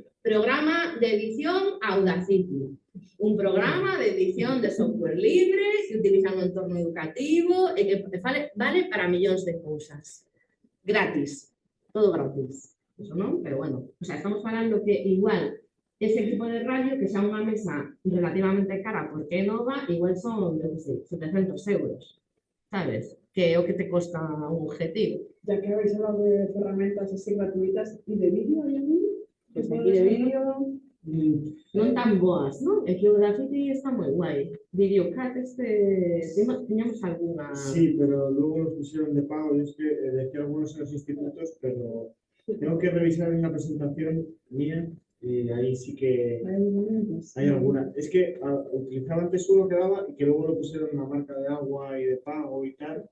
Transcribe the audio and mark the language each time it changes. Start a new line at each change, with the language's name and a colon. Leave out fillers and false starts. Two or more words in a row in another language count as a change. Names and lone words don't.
Spanish: Programa de edición Audacity. Un programa de edición de software libre que utiliza un entorno educativo
Galician: e que vale para millóns de cousas. Gratis. Todo gratis. Eso non, pero bueno.
Spanish: O sea,
Galician: estamos falando que igual ese equipo de radio, que xa unha mesa relativamente cara porque é nova, igual son, non sei, 700 euros. Sabes? Que é o que te costa un objetivo.
Spanish: Ya que habéis hablado de herramientas así gratuitas, ¿y de vídeo hay alguno?
Galician: Pues aquí de vídeo non tan boas, non? É que o Audacity está moi guai. Videocat tiñamos alguna...
Spanish: Sí, pero luego los pusieron de pago. Yo es que decía algunos en los institutos, pero tengo que revisar una presentación mía y ahí sí que hay alguna. Es que utilizaba antes uno que daba y que luego lo pusieron una marca de agua y de pago y tal.